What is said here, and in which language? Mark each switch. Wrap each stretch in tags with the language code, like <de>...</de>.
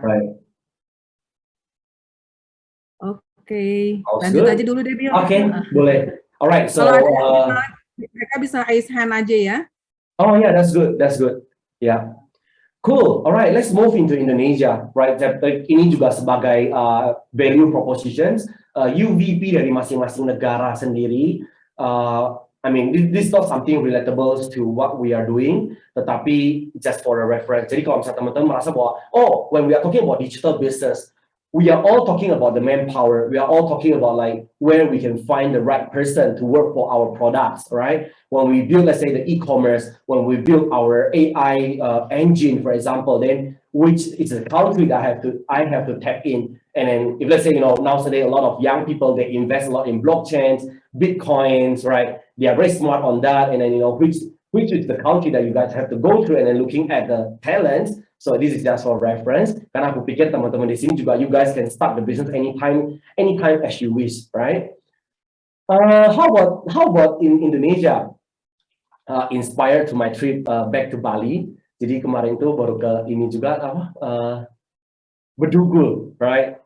<en>Right.</en> <id>Oke, lanjut aja dulu deh Bill. Oke, boleh.</id> <en>Alright, so</en> <id>mereka bisa raise hand aja ya.</id> <en>Oh yeah, that's good. That's good. Yeah. Cool. Alright, let's move into Indonesia, right?</en> <id>Ini juga sebagai value propositions, UVP dari masing-masing negara sendiri.</id> <en>I mean, this is not something relatable to what we are doing,</en> <id>tetapi</id> <en>just for a reference.</en> <id>Jadi kalau misalnya teman-teman merasa bahwa,</id> <en>when we are talking about digital business, we are all talking about the manpower. We are all talking about like where we can find the right person to work for our products, right? When we build, let's say, the e-commerce, when we build our AI engine, for example, then which is a country that I have to tap in. And then if let's say, nowadays a lot of young people, they invest a lot in blockchains, Bitcoins, right? They are very smart on that. And then, which is the country that you guys have to go through, and then looking at the talents. So this is just for reference.</en> <id>Karena aku pikir teman-teman di sini juga,</id> <en>you guys can start the business anytime as you wish, right? How about in Indonesia? Inspired to my trip back to Bali.</en> <id>Jadi kemarin tuh baru ke ini juga Bedugul,</id> <en>right?</en>